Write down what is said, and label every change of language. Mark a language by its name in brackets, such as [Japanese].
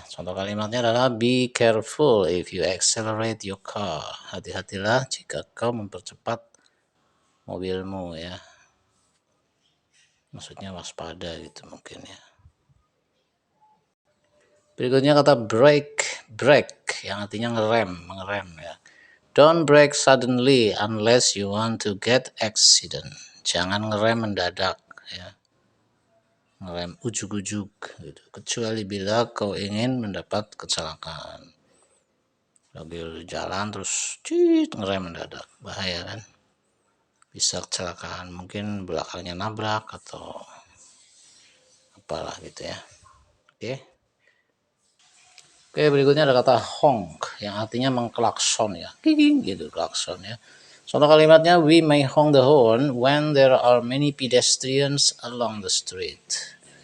[Indonesian] Contoh kalimatnya adalah [English] be careful if you accelerate your car. [Indonesian] Hati-hatilah jika kau mempercepat mobilmu ya. Maksudnya waspada gitu mungkin ya. Berikutnya kata brake yang artinya mengerem ya. [English] Don't brake suddenly unless you want to get accident. [Indonesian] Jangan ngerem mendadak ya. Ngerem ujuk-ujuk gitu, kecuali bila kau ingin mendapat kecelakaan. Lagi jalan terus ngerem mendadak, bahaya kan, bisa kecelakaan, mungkin belakangnya nabrak atau apalah gitu ya. Oke, berikutnya ada kata honk yang artinya mengklakson ya, gitu, klakson ya. Contoh kalimatnya, [English] we may honk the horn when there are many pedestrians along the street.